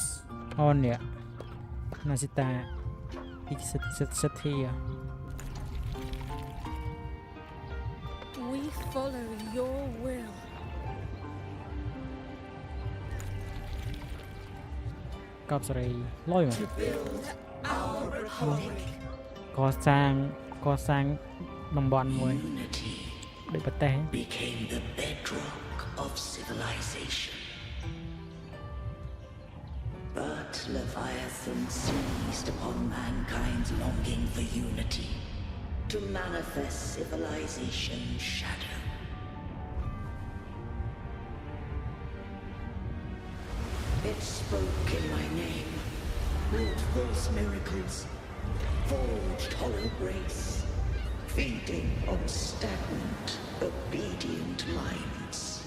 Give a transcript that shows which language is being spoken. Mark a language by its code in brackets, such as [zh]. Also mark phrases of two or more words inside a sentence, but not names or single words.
[en] On yeah. Nasita. Sit here. We follow your will. Sorry, lawyer. To build our republic. [km] កសាងតំបន់មួយ [en] Unity [km] ដូចប្រទេស [en] became the bedrock of civilization. But Leviathan seized upon mankind's longing for unity to manifest civilization's shadow. It spoke in my name, wrought false miracles, forged hollow grace, feeding on stagnant, obedient minds.